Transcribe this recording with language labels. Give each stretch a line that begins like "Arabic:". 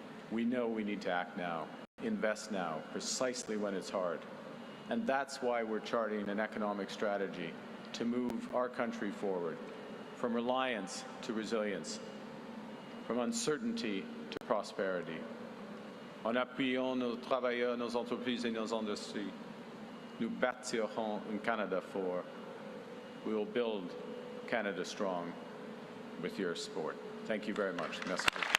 English: We know we need to act now, invest now, precisely when it's hard. And that's why we're charting an economic strategy to move our country forward, from reliance to resilience, from uncertainty to prosperity.
French: En appuyant nos travailleurs, nos entreprises et nos industries, nous bâtirons un Canada fort.
English: We will build Canada strong with your support. Thank you very much. Merci.